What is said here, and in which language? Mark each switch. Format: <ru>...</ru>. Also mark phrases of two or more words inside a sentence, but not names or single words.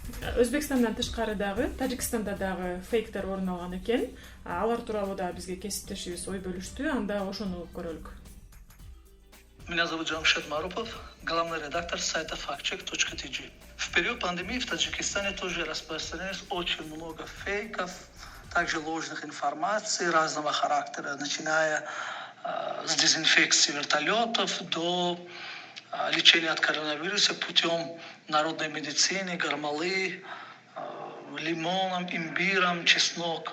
<ky>Өзбекстандан тышкары дагы Тажикстанда дагы фейктер орун алган экен. Алар тууралуу да бизге кесиптешибиз ой бөлүштү. Анда ошону көрөлүк.</ky> <ru>Меня зовут Джамшед Марупов, главный редактор сайта factcheck.tg. В период пандемии в Таджикистане тоже распространилось очень много фейков, также ложных информаций разного характера, начиная с дезинфекции вертолетов до лечения от коронавируса путем народной медицины, гармалы, лимоном, имбиром, чеснок.</ru>